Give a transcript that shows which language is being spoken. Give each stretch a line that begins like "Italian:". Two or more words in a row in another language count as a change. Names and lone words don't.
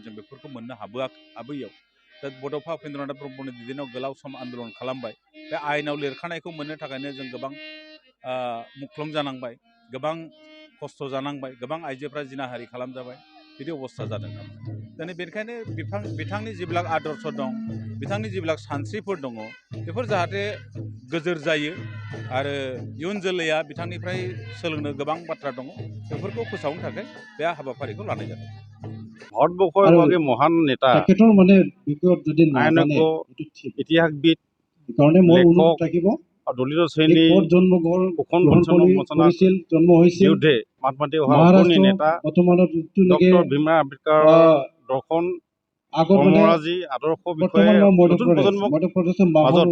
Bodo: जों बेफोरखौ मोननो हाबोयैयाव दा बड'फा उपेन्द्रनाथ ब्रह्मनि दैदेननायाव गोलाव सम आन्दलन खालामबाय बे आयेनाव लिरखानायखौ मोननो थाखायनो जों गोबां मुख्लं जानांबाय गोबां खस्थ' जानांबाय गोबां आइजोफ्रा जिनाहारि खालामजाबाय बिदि अबस्था जादों दिनै बेनिखायनो बिथांनि जिबिलाक आदर्श दं बिथांनि जिबिलाक सानस्रिफोर दङ बेफोर जाहाथे गोजोर जायो आरो इयुन जोलैया बिथांनिफ्राय सोलोंनो गोबां बाथ्रा दङ बेफोरखौ फोसावनो थाखाय बे हाबाफारिखौ लानाय जादों
Assamese: ভাৰতবৰ্ষৰ এগৰাকী মহান নেতা আইনজ্ঞ ইতিহাসবিদ লেখক আৰু দলিত শ্ৰেণীৰ শোষণ বঞ্চনাৰ বিৰুদ্ধে মাত মাতি অহা অগ্ৰণী নেতা ডক্টৰ ভীমৰাও আম্বেদকাৰৰ দৰ্শন কৰ্মৰাজি আদৰ্শ বিষয়ে নতুন প্ৰজন্মক মাজত